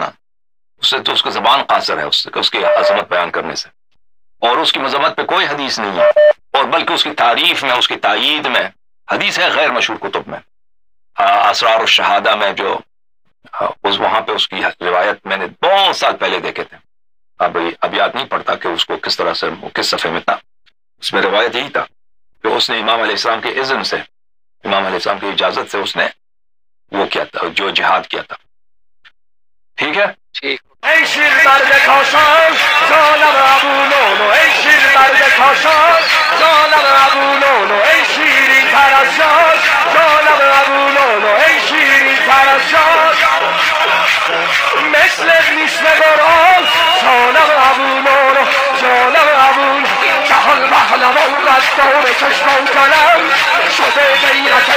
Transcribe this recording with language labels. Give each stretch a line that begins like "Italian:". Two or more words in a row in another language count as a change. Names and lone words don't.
Urdu: نا، اس سے تو اس کی زبان قاصر ہے اس کی عظمت بیان کرنے سے، اور اس کی مذمت پہ کوئی حدیث نہیں ہے، اور بلکہ اس کی تعریف میں، اس کی تائید میں حدیث ہے غیر مشہور کتب میں، اسرار الشہادہ میں جو وہاں پہ اس کی روایت میں نے بہت سال پہلے دیکھے تھے، اب یاد نہیں پڑتا کہ اس کو کس طرح سے کس صفحے میں تھا، اس میں روایت یہی تھا کہ اس نے امام علیہ السلام کے اذن سے، امام علیہ السلام کی اجازت سے اس نے وہ کیا تھا، جو جہاد کیا تھا. ٹھیک ہے، ٹھیک.
Persian: ای شیر درد کاشان جانم ابو لولو، ای شیر درد کاشان جانم ابو لولو، ای شیرین تر از جان جانم ابو لولو، ای شیرین تر از جان مثل نیست قرآن جانم ابو لولو، جانم ابو لولو، جهان پهلوان غدار چشم و قلم شده غیرت